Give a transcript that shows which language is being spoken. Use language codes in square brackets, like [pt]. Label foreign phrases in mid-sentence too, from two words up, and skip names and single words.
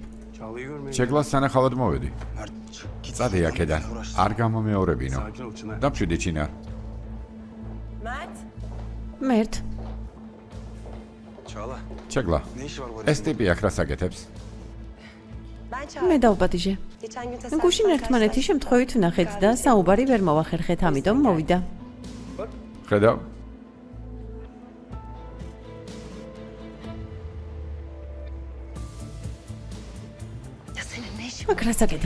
[tr] Çağla'yı görmeye [ka] შეგლას სანახავად მოვედი. [tr] Mert çık git. [ka] წადი აქედან. არ გამომეორებინო. [tr] Sakin ol Çınar. [ka] დამშვიდე ჩინარ. მერტ, Çağla შეგლა. [tr] ne işi var bu [ka] ეს [tr] herifin? [ka] ტიპი აქ რა საკეთებს? მე დავპატიჟე. გუშინ ერთმანეთი შემთხვევით ვნახეთ და საუბარი ვერ მოვახერხეთ, ამიტომ მოვიდა. ხედავ? აქ რა საკეთებ?